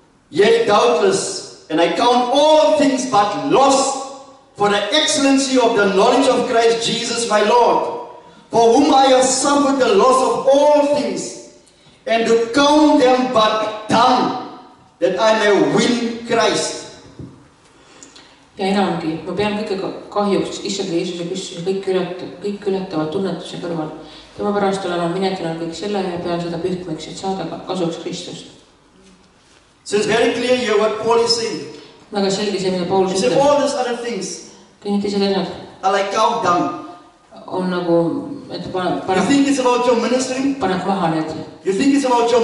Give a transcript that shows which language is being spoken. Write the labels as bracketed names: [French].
[English] Yea, doubtless, and I count all things but loss for the excellency of the knowledge of Christ Jesus my Lord, for whom I have suffered the loss of all things, and to count them but dung, that I may win Christ. [Estonian] Ja enamgi, ma pean kõige kahjuks Issand Jeesuse Kristuse kõik ületavad tunnetuse kõrval. Tema pärast olen ma minetanud kõik selle ja pean seda pühkmeks, et saada kasuks Kristust. [English] So it's very clear here what Paul is saying. [Estonian] Väga selge see, mida Paulus [English] He said [Estonian] ütleb. [English] all these other things [Estonian] Kõik teised asjad [English] are like cow dung. [Estonian] on nagu, et [English] You [Estonian] paneb [English] think it's about your ministry? [Estonian] maha need. [English] You think it's about your